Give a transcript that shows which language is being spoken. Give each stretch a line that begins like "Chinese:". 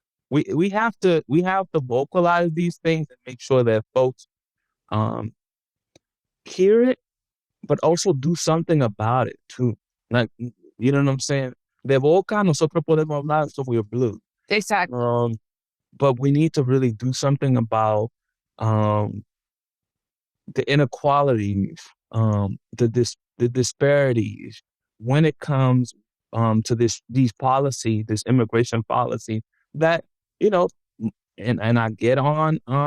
English: We have to vocalize these things and make sure that folks hear it, but also do something about it too. Like, you know what I'm saying?
Spanish: De boca nosotros podemos hablar,
English: so we're blue. Exactly. But we need to really do something about the inequalities, the disparities when it comes to these policy, this immigration policy that, and I get on